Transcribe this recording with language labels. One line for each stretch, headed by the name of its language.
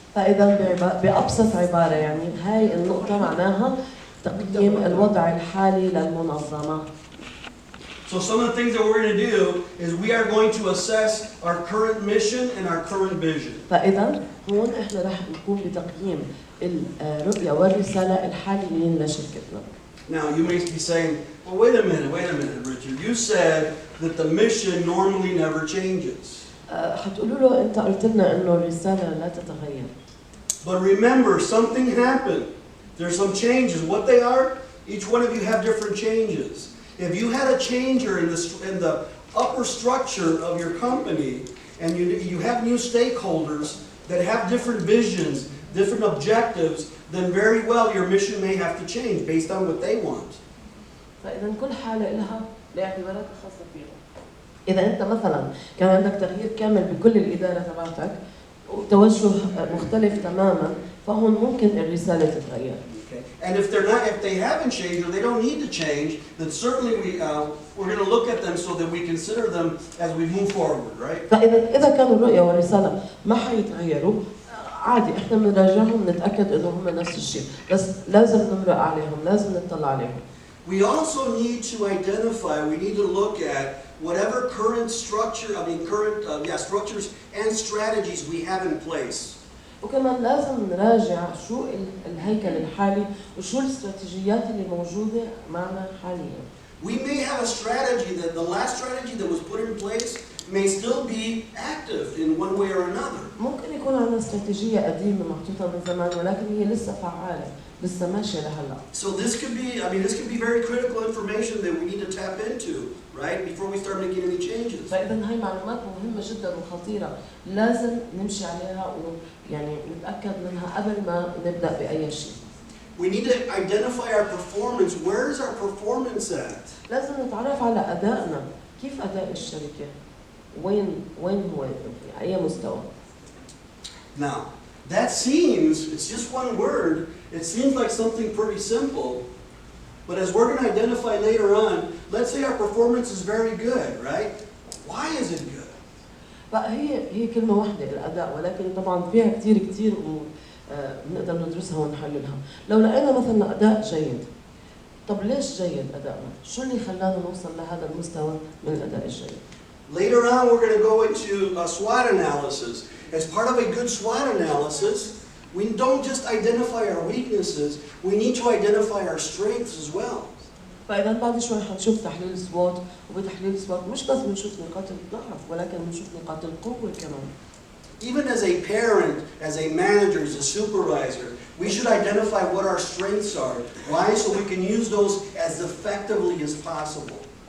Arabic: فإذا بأبسط عبارة يعني هاي النقطة معناها تقييم الوضع الحالي للمنظمة.
English: So some of the things that we're going to do is we are going to assess our current mission and our current vision.
Arabic: فإذا هون إحنا رح نقوم بتقييم الرؤية والرسالة الحاليين لشركتنا.
English: Now you may be saying, well, wait a minute, Richard. You said that the mission normally never changes.
Arabic: حتقولوا له أنت قلت لنا إنه الرسالة لا تتغير.
English: But remember, something happened. There's some changes. What they are? Each one of you have different changes. If you had a changer in the upper structure of your company, and you have new stakeholders that have different visions, different objectives, then very well your mission may have to change based on what they want.
Arabic: فإذا كل حالة لها الاعتبارات الخاصة فيها. إذا أنت مثلا كان عندك تغيير كامل بكل الإدارة تبعتك وتوجه مختلف تماما، فهون ممكن الرسالة تتغير.
English: And if they haven't changed or they don't need to change, then certainly we're going to look at them so that we consider them as we move forward, right?
Arabic: فإذا كانوا الرؤية والرسالة ما حيتغيروا عادي احنا بنراجعهم نتأكد إنه هم نفس الشيء، بس لازم نمرق عليهم، لازم نطلع عليهم.
English: We also need to identify, we need to look at whatever current structure, structures and strategies we have in place.
Arabic: وكمان لازم نراجع شو الهيكل الحالي وشو الاستراتيجيات اللي موجودة معنا حاليا.
English: We may have a strategy that the last strategy that was put in place may still be active in one way or another.
Arabic: ممكن يكون عندنا استراتيجية قديمة محطوطة من زمان ولكن هي لسه فعالة، لسه ماشية لهلا.
English: So this could be very critical information that we need to tap into, right, before we start making any changes.
Arabic: فإذا هاي معلومات مهمة جدا وخطيرة، لازم نمشي عليها ويعني نتأكد منها قبل ما نبدأ بأي شيء.
English: We need to identify our performance. Where is our performance at?
Arabic: لازم نتعرف على أدائنا، كيف أداء الشركة؟ وين هو أي مستوى؟
English: Now, it's just one word, it seems like something pretty simple, but as we're going to identify later on, let's say our performance is very good, right? Why is it good?
Arabic: هي كلمة واحدة الأداء، ولكن طبعا فيها كتير نقدر ندرسها ونحللها. لو لقينا مثلا أداء جيد، طب ليش جيد أدائنا؟ شو اللي خلانا نوصل لهذا المستوى من الأداء الجيد؟
English: Later on, we're going to go into a SWOT analysis. As part of a good SWOT analysis, we don't just identify our weaknesses, we need to identify our strengths as well.
Arabic: فإذا بعد شوي حنشوف تحليل سوات، وبتحليل سوات مش بس بنشوف نقاط الضعف ولكن بنشوف نقاط القوة كمان.
English: Even as a parent, as a manager, as a supervisor, we should identify what our strengths are. Why? So we can use those as effectively as possible.